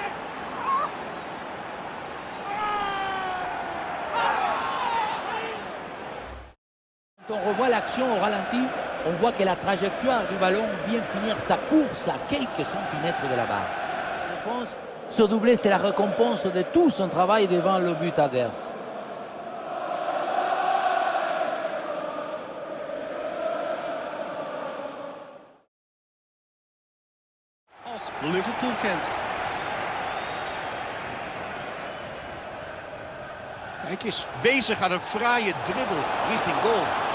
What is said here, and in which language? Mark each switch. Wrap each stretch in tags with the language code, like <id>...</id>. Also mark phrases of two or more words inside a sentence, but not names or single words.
<fr>Quand on revoit l'action au ralenti, on voit que la trajectoire du ballon vient finir sa course à quelques centimètres de la barre. Je pense que ce doublé, c'est la récompense de tout son travail devant le but adverse.</fr> <nl>Als Liverpool kent. Kijk eens, bezig aan een fraaie dribbel richting goal.</nl>